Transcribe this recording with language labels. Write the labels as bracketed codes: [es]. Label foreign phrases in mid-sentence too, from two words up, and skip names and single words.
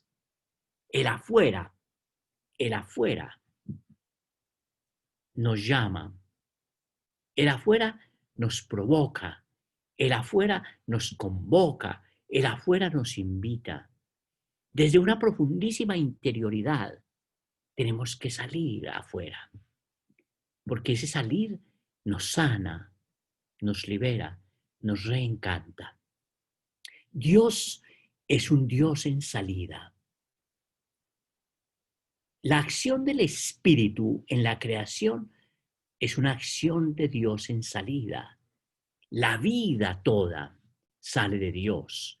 [es] El afuera nos llama, el afuera nos provoca, el afuera nos convoca, el afuera nos invita. Desde una profundísima interioridad tenemos que salir afuera, porque ese salir nos sana, nos libera, nos reencanta. Dios es un Dios en salida. La acción del Espíritu en la creación es una acción de Dios en salida. La vida toda sale de Dios.